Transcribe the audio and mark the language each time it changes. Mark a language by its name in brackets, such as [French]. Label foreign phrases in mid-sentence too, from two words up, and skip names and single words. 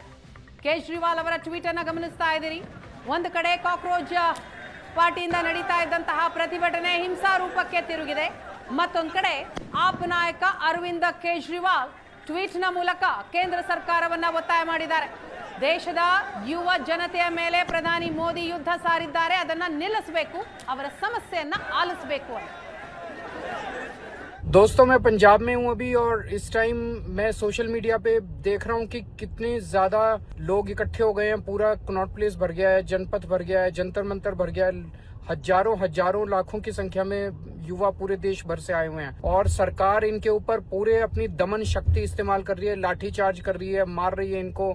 [Kannada] ಕೇಜ್ರಿವಾಲ್ ಅವರ ಟ್ವೀಟ್ ಅನ್ನು ಗಮನಿಸ್ತಾ ಇದ್ದೀರಿ. ಒಂದು ಕಡೆ ಕಾಕ್ರೋಚ್ ಪಾರ್ಟಿಯಿಂದ ನಡೀತಾ ಇದ್ದಂತಹ ಪ್ರತಿಭಟನೆ ಹಿಂಸಾ ರೂಪಕ್ಕೆ ತಿರುಗಿದೆ. ಮತ್ತೊಂದು ಕಡೆ ಆಪ್ ನಾಯಕ ಅರವಿಂದ್ ಕೇಜ್ರಿವಾಲ್ ಟ್ವೀಟ್ನ ಮೂಲಕ ಕೇಂದ್ರ ಸರ್ಕಾರವನ್ನ ಒತ್ತಾಯ ಮಾಡಿದ್ದಾರೆ. ದೇಶದ ಯುವ ಜನತೆಯ ಮೇಲೆ ಪ್ರಧಾನಿ ಮೋದಿ ಯುದ್ಧ ಸಾರಿದ್ದಾರೆ, ಅದನ್ನ ನಿಲ್ಲಿಸಬೇಕು, ಅವರ ಸಮಸ್ಯೆಯನ್ನ ಆಲಿಸಬೇಕು ಅಂತ. [Hindi] दोस्तों मैं पंजाब में हूं अभी और इस टाइम मैं [English] social media [Hindi] पे देख रहा हूं कि कितने ज्यादा लोग इकट्ठे हो गए हैं. पूरा कनॉट प्लेस भर गया है, जनपथ भर गया है, जंतर मंतर भर गया है. हजारों लाखों की संख्या में युवा पूरे देश भर से आए हुए हैं और सरकार इनके ऊपर पूरे अपनी दमन शक्ति इस्तेमाल कर रही है, लाठी चार्ज कर रही है, मार रही है इनको.